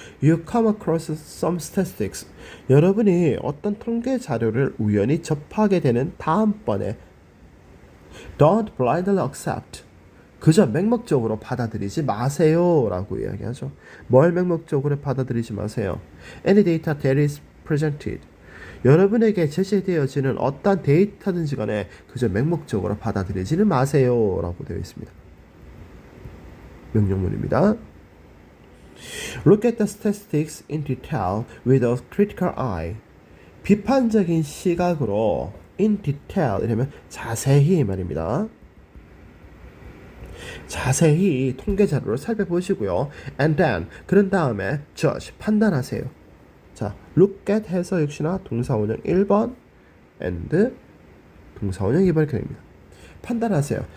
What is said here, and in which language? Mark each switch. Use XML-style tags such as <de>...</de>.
<en>You come across some statistics</en> <ko>여러분이 어떤 통계 자료를 우연히 접하게 되는 다음번에</ko> <en>Don't blindly accept</en> <ko>그저 맹목적으로 받아들이지 마세요 라고 이야기하죠. 뭘 맹목적으로 받아들이지 마세요.</ko> <en>Any data that is presented</en> <ko>여러분에게 제시되어지는 어떤 데이터든지 간에 그저 맹목적으로 받아들이지는 마세요 라고 되어 있습니다. 명령문입니다.</ko> <en>Look at the statistics in detail with a critical eye.</en> <ko>비판적인 시각으로 in detail 이러면 자세히 말입니다. 자세히 통계 자료를 살펴보시고요.</ko> <en>And then</en> <ko>그런 다음에 judge 판단하세요. 자, look at 해서 역시나 동사원형 1번 and 동사원형 2번 이렇게 됩니다. 판단하세요.</ko>